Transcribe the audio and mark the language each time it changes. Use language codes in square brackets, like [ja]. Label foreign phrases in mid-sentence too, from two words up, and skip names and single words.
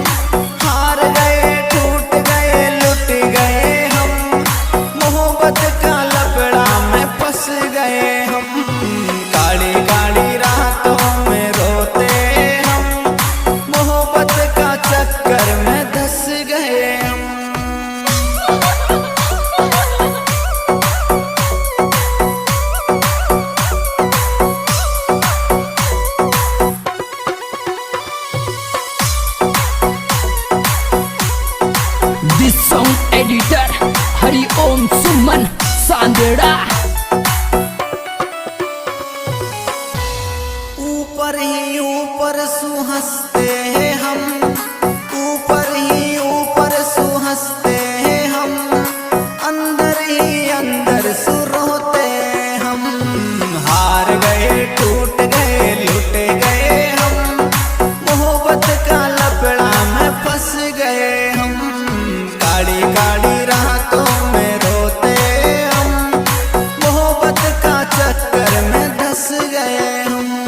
[hi] हार गए टूट गए लुट गए हम, मोहब्बत का लपड़ा में फंस गए हम, काली काली रातों में रोते हम, मोहब्बत का चक्कर में धंस गए हम। [en] This song editor Hari Om Suman Sandera. [hi] ऊपर ही ऊपर सुहंसते हैं हम, ऊपर ही ऊपर सुहंसते हैं हम, अंदर ही अंदर सुरोते हम, हार गए टूट गए लुट गए हम, मोहब्बत का लपड़ा में फंस गए हम, काली काली रातों में रोते हम, मोहब्बत का चक्कर में धंस गए हम।